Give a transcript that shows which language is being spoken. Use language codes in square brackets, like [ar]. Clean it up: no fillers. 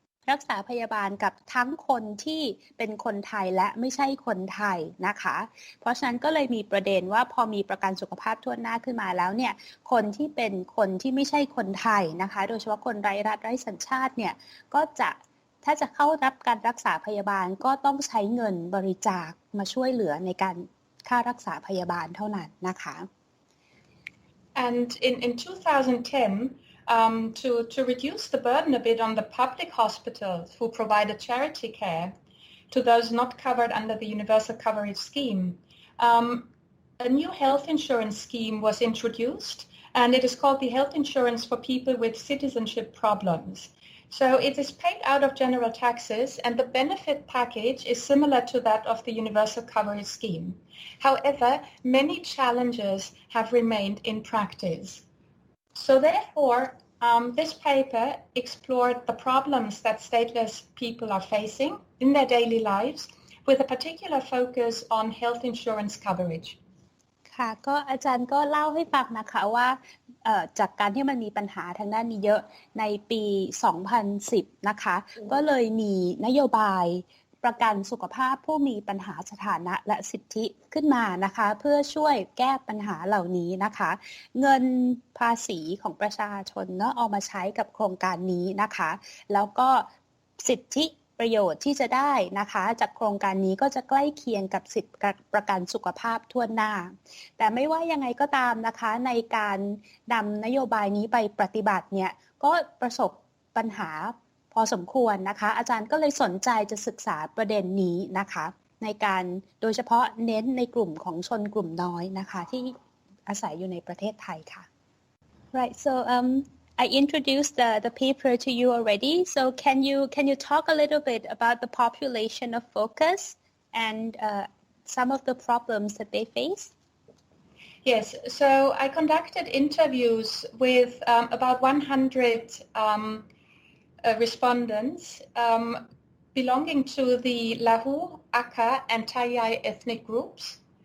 [th] รักษาพยาบาลกับทั้งคนที่เป็นคนไทยและไม่ใช่คนไทยนะคะเพราะฉะนั้นก็เลยมีประเด็นว่าพอมีประกันสุขภาพทั่วหน้าขึ้นมาแล้วเนี่ยคนที่เป็นคนที่ไม่ใช่คนไทยนะคะโดยเฉพาะคนไร้รัฐไร้สัญชาติเนี่ยก็จะถ้าจะเข้ารับการรักษาพยาบาลก็ต้องใช้เงินบริจาคมาช่วยเหลือในการค่ารักษาพยาบาลเท่านั้นนะคะ [en] And in 2010, to reduce the burden a bit on the public hospitals who provided charity care to those not covered under the Universal Coverage Scheme, a new health insurance scheme was introduced, and it is called the Health Insurance for People with Citizenship Problems.So it is paid out of general taxes, and the benefit package is similar to that of the Universal Coverage Scheme. However, many challenges have remained in practice. So therefore, This paper explored the problems that stateless people are facing in their daily lives with a particular focus on health insurance coverage. [th] ค่ะก็อาจารย์ก็เล่าให้ฟังนะคะว่าจากการที่มันมีปัญหาทางด้านนี้เยอะในปี 2010 นะคะก็เลยมีนโยบายประกันสุขภาพผู้มีปัญหาสถานะและสิทธิขึ้นมานะคะเพื่อช่วยแก้ปัญหาเหล่านี้นะคะเงินภาษีของประชาชนเนาะเอามาใช้กับโครงการนี้นะคะแล้วก็ สิทธิประโยชน์ที่จะได้นะคะจากโครงการนี้ก็จะใกล้เคียงกับสิทธิประกันสุขภาพทั่วหน้าแต่ไม่ว่ายังไงก็ตามนะคะในการนำนโยบายนี้ไปปฏิบัติเนี่ยก็ประสบปัญหาพอสมควรนะคะอาจารย์ก็เลยสนใจจะศึกษาประเด็นนี้นะคะในการโดยเฉพาะเน้นในกลุ่มของชนกลุ่มน้อยนะคะที่อาศัยอยู่ในประเทศไทยค่ะ [en] Right so I introduced the paper to you already. So can you talk a little bit about the population of focus and some of the problems that they face? Yes. So I conducted interviews with about 100 respondents belonging to the Lahu, Akha and Tai-Yai ethnic groups.